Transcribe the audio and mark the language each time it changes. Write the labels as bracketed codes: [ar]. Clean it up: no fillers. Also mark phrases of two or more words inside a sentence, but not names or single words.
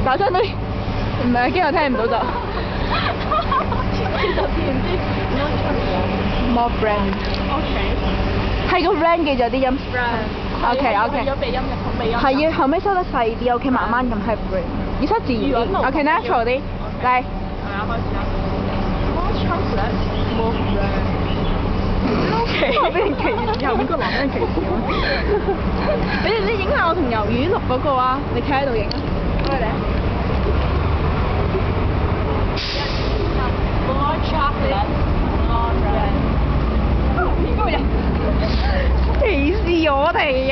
[yue] 大聲啲，唔係驚我聽唔到就。 [en] More friend。 [yue] OK。係個 friend 記咗啲音。 friend。 OK。有鼻音入同鼻音。係要後尾收得細啲 ，OK， 慢慢咁係 friend，要收自然啲 ， [en] OK natural [yue] 啲，嚟。係啊，開始啦。 [en] More chocolate，more friend。OK。 [yue] 我俾人歧視，後面個男人歧視我。你影下我同魷魚錄嗰個啊！你企喺度影啊！過嚟。 [en] More chocolate，more friend。 [yue] 歧視我哋啊！